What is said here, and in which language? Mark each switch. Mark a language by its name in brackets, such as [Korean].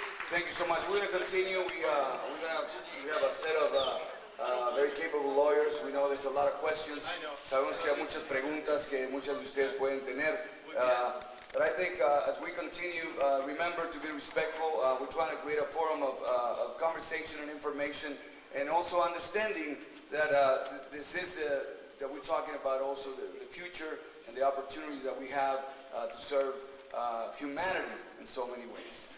[English] Thank you so much. We're going to continue. We have a set of very capable lawyers. We know there's a lot of questions. [Spanish] Sabemos que hay muchas preguntas que muchas de ustedes pueden tener. [English] But I think as we continue, remember to be respectful. We're trying to create a forum of conversation and information, and also understanding that this is that we're talking about also the future and the opportunities that we have to serve humanity in so many ways.